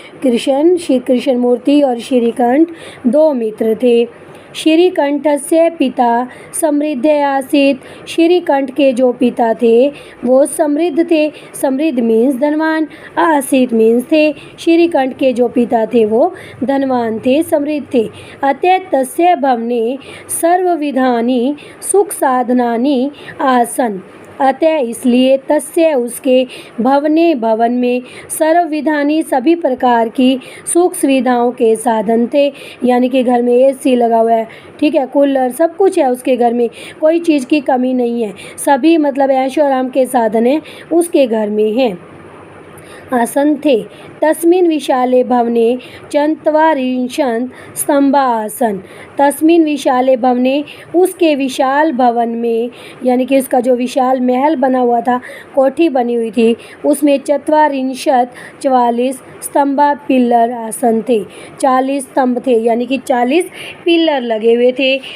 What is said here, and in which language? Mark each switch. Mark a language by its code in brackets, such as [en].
[hi] कृष्णमूर्ति और श्रीकंठ दो मित्र थे। [sa] श्रीकंठस्य पिता समृद्ध आसीत। [hi] श्रीकंठ के जो पिता थे वो समृद्ध थे। समृद्ध मीन्स धनवान, आसीत मीन्स थे। श्रीकंठ के जो पिता थे वो धनवान थे, समृद्ध थे। [sa] अतः तस्य भवने सर्वविधानि सुख साधनानि आसन। [hi] अतः इसलिए तस्य उसके भवने भवन में सर्वविधानी सभी प्रकार की सुख सुविधाओं के साधन थे। यानी कि घर में एसी लगा हुआ है, ठीक है, कूलर, सब कुछ है उसके घर में, कोई चीज़ की कमी नहीं है। सभी मतलब ऐशो आराम के साधन हैं उसके घर में हैं, आसन थे। [sa] तस्मिन् विशाले भवने चत्वारिंशत् स्तंभा आसन। [hi] तस्मिन् विशाले भवने, उसके विशाल भवन में, यानी कि उसका जो विशाल महल बना हुआ था, कोठी बनी हुई थी, उसमें चत्वारिंशत् 44 स्तंभा पिल्लर आसन थे। 40 स्तंभ थे, यानी कि 40 पिल्लर लगे हुए थे।